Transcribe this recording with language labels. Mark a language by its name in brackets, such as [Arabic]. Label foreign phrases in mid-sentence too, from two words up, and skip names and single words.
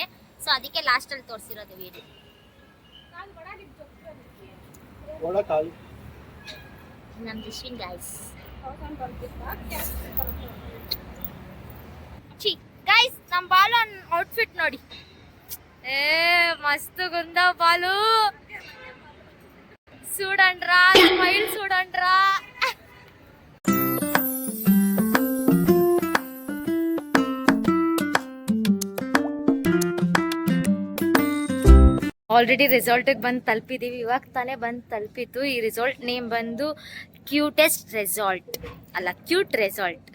[Kannada] ಸೊ ಅದಕ್ಕೆ ಲಾಸ್ಟ್ ಅಲ್ಲಿ ತೋರಿಸಿರೋದು ವಿಡಿಯೋ. ನಮ್ ಜಶ್ವಿನ್ ಗೈಸ್. ಗೈಸ್, ನಮ್ ಬಾಲು ಔಟ್ಫಿಟ್ ನೋಡಿ. ಮಸ್ತ್ ಗುಂದ ಬಾಲು. [Telugu] చూడండ్రా, స్మైల్ చూడండ్రా. [Kannada] ಆಲ್ರೆಡಿ ರೆಸಾರ್ಟಿಗೆ ಬಂದು ತಲುಪಿದ್ದೀವಿ. ಇವಾಗ ತಾನೇ ಬಂದು ತಲುಪಿತ್ತು. ಈ [English] resort name [Kannada] ಬಂದು [English] cutest resort [Kannada] ಅಲ್ಲ, [English] cute resort.